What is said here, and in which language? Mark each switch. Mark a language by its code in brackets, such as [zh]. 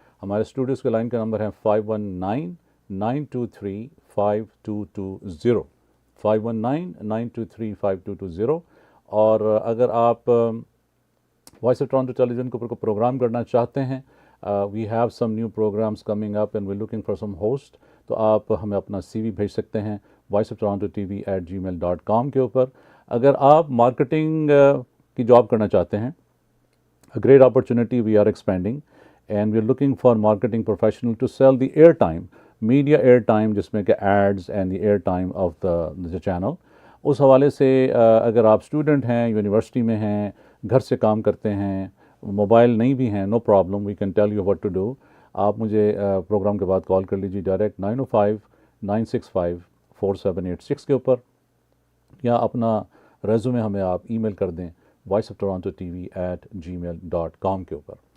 [hi] हमारे स्टूडियोज़ के लाइन का नंबर है 519-923-5220, 519-923-5220। और अगर आप वॉइस ऑफ टोरंटो टेलीविजन के ऊपर को प्रोग्राम करना चाहते हैं, [en] we have some new programmes coming up and we looking for some host, [hi] तो आप हमें अपना CV भेज सकते हैं voiceoftorontotv@gmail.com के ऊपर। अगर आप मार्केटिंग की जॉब करना चाहते हैं, [en] a great opportunity, we are expanding and we are looking for marketing professional to sell the airtime, media airtime, [hi] जिसमें कि [en] ads and the airtime of the channel। [hi] उस हवाले से अगर आप स्टूडेंट हैं, यूनिवर्सिटी में हैं, घर से काम करते हैं, मोबाइल नहीं भी हैं, [en] No problem, we can tell you what to do. [hi] आप मुझे प्रोग्राम के बाद कॉल कर लीजिए डायरेक्ट 905-965-4786 के ऊपर, या अपना रेज़्यूमे हमें आप ईमेल कर दें voiceoftorontotv@gmail.com के ऊपर।